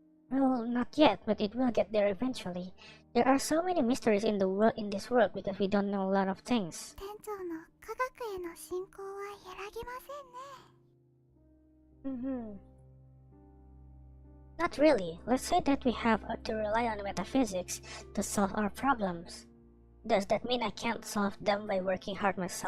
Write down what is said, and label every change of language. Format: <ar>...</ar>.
<en>Well, not yet, but it will get there eventually. There are so many mysteries in this world because we don't know a lot of things.</en> <ja>店長の科学への信仰は揺らぎませんね。</ja> <en>Not really. Let's say that we have to rely on metaphysics to solve our problems. Does that mean I can't solve them by working hard myself?</en>